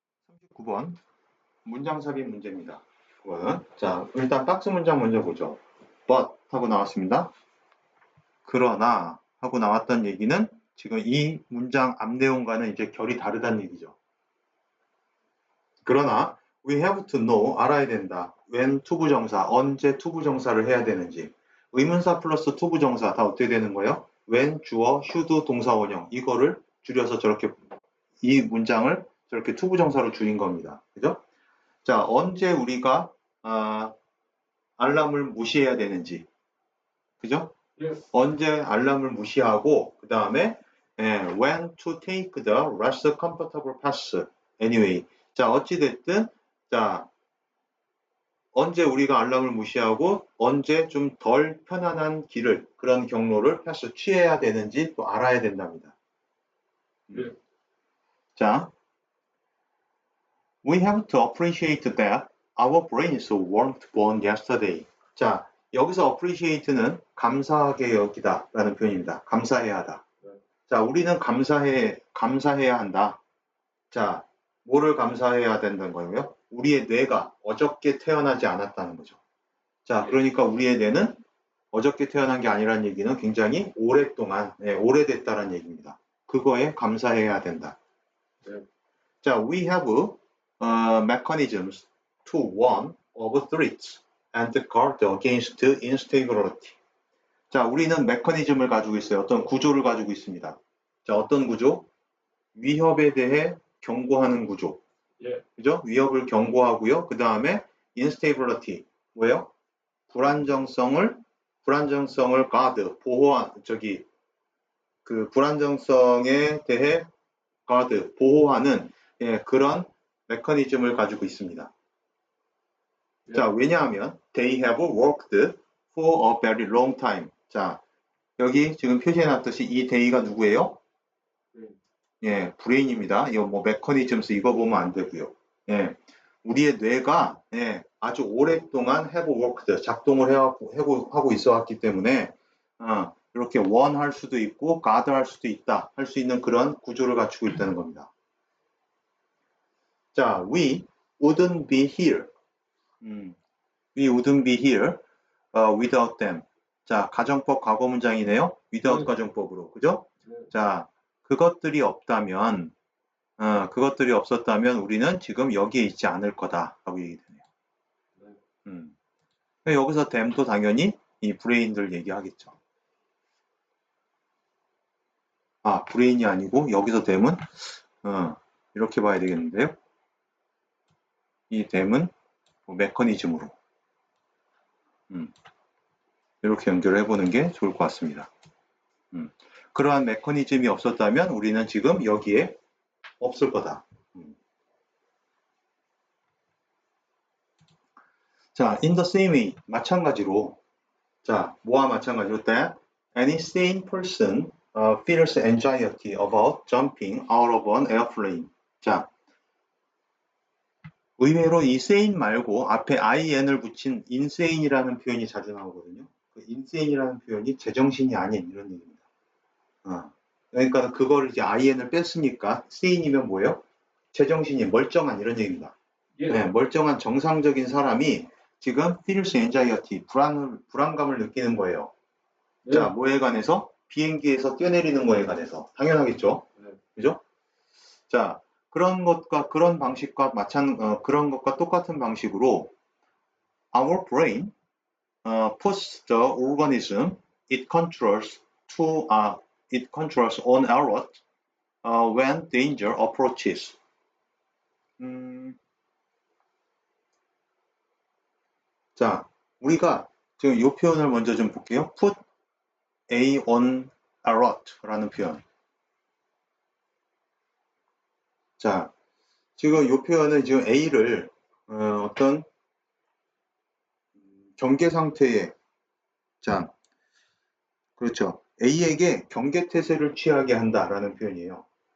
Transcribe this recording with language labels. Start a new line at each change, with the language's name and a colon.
Korean: 39번 문장 삽입 문제입니다. 그거는 자, 일단 박스 문장 먼저 보죠. but 하고 나왔습니다. 그러나 하고 나왔던 얘기는 지금 이 문장 앞 내용과는 이제 결이 다르다는 얘기죠. 그러나 we have to know, 알아야 된다. when 투부정사, 언제 투부정사를 해야 되는지. 의문사 플러스 투부정사 다 어떻게 되는 거예요? when, 주어, should, 동사원형 이거를 줄여서 저렇게 이 문장을 저렇게 투부정사로 줄인 겁니다. 그죠? 자, 언제 우리가 알람을 무시해야 되는지. 그죠? 예. 언제 알람을 무시하고 그 다음에 when to take the less comfortable path anyway. 자, 어찌됐든 자, 언제 우리가 알람을 무시하고 언제 좀 덜 편안한 길을, 그런 경로를 패스 취해야 되는지 또 알아야 된답니다. 예.
English: 자, we have to appreciate that our brains weren't born yesterday.
Korean: 자, 여기서 appreciate는 감사하게 여기다 라는 표현입니다. 감사해야 하다. 자, 우리는 감사해야 한다. 자, 뭐를 감사해야 된다는 거예요? 우리의 뇌가 어저께 태어나지 않았다는 거죠. 자, 그러니까 우리의 뇌는 어저께 태어난 게 아니라는 얘기는 굉장히 오랫동안, 오래됐다는 얘기입니다. 그거에 감사해야 된다.
English: 자, we have mechanisms to warn of threats and guard against instability.
Korean: 자, 우리는 메커니즘을 가지고 있어요. 어떤 구조를 가지고 있습니다. 자, 어떤 구조? 위협에 대해 경고하는 구조. 예. 그죠? 위협을 경고하고요. 그 다음에 instability. 뭐예요? 불안정성을 guard, 그 불안정성에 대해 guard, 보호하는 그런 메커니즘을 가지고 있습니다. 자, 왜냐하면 they have worked
English: for a very long time.
Korean: 자, 여기 지금 표시해놨듯이 이 day가 누구예요? 예, 브레인입니다. 이거 뭐 메커니즘스 이거 보면 안 되고요. 예, 우리의 뇌가 아주 오랫동안 have worked, 작동을 하고 있어 왔기 때문에 이렇게 one 할 수도 있고 god 할 수도 있다 할 수 있는 그런 구조를 갖추고 있다는 겁니다.
English: 자, we wouldn't be here. We wouldn't be here without them.
Korean: 자, 가정법 과거 문장이네요. without 가정법으로. 그죠? 자, 그것들이 없었다면 우리는 지금 여기에 있지 않을 거다 하고 얘기되네요. 여기서 them도 당연히 이 브레인들 얘기하겠죠. 아, 브레인이 아니고 여기서 them은 이렇게 봐야 되겠는데요. 이 them은 메커니즘으로 이렇게 연결을 해보는 게 좋을 것 같습니다. 그러한 메커니즘이 없었다면 우리는 지금 여기에 없을 거다.
English: 자, in the same way, 마찬가지로, 자, 뭐와 마찬가지로 that any sane person feels anxiety about jumping out of an airplane.
Korean: 자, 의외로 이 sane 말고 앞에 in을 붙인 insane이라는 표현이 자주 나오거든요. 그 insane이라는 표현이 제정신이 아닌 이런 얘기입니다. 그러니까 그거를 이제 in을 뺐으니까 sane이면 뭐예요? 제정신이 멀쩡한 이런 얘기입니다. 네, 멀쩡한 정상적인 사람이 지금 feels anxiety, 불안감을 느끼는 거예요. 자, 뭐에 관해서? 비행기에서 뛰어내리는 거에 관해서. 당연하겠죠? 그죠?
English: 자, 그런 것과 그런 방식과 그런 것과 똑같은 방식으로 our brain puts the organism it controls on alert when danger approaches.
Korean: 자, 우리가 지금 이 표현을 먼저 좀 볼게요. put A on alert 라는 표현. 자, 지금 이 표현은 지금 A를 어떤 경계 상태에, 자, 그렇죠. A에게 경계태세를 취하게 한다라는 표현이에요.